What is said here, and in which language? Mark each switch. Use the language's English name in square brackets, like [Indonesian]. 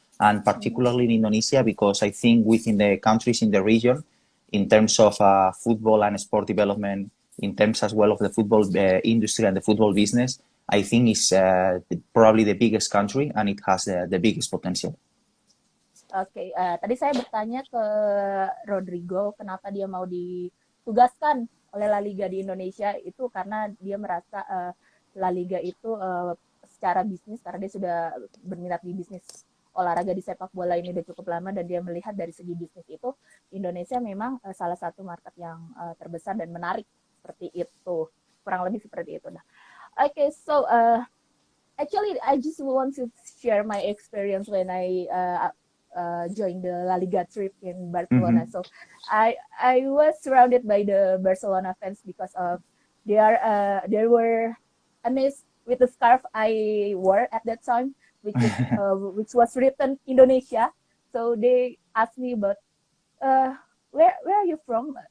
[English] and particularly in Indonesia, because I think within the countries in the region, in terms of football and sport development, in terms as well of the football industry and the football business, I think it's probably the biggest country and it has the biggest potential. [Indonesian] Oke, tadi saya bertanya ke Rodrigo kenapa dia mau ditugaskan oleh La Liga di Indonesia, itu karena dia merasa La Liga itu secara bisnis, karena dia sudah berminat di bisnis olahraga di sepak bola ini udah cukup lama, dan dia melihat dari segi bisnis itu Indonesia memang salah satu market yang terbesar dan menarik seperti itu, kurang lebih seperti itu. Nah, [English] okay, so actually I just want to share my experience when I joined the La Liga trip in Barcelona. So I was surrounded by the Barcelona fans because of they were amazed with the scarf I wore at that time, which was written Indonesia. So they asked me about where are you from?